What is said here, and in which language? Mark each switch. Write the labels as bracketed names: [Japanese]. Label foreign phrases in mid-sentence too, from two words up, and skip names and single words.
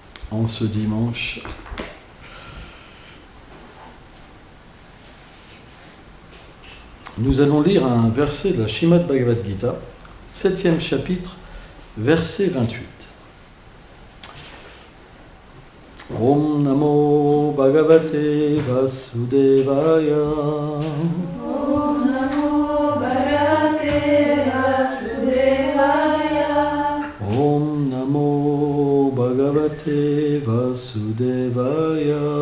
[French] en ce dimanche. Nous allons lire un verset de la Srimad Bhagavad Gita, 7e chapitre, verset 28. [Sanskrit] ॐ नमो भगवते वासुदेवाय. ॐ नमो भगवते वासुदेवाय. ॐ नमो भगवते वासुदेवाय.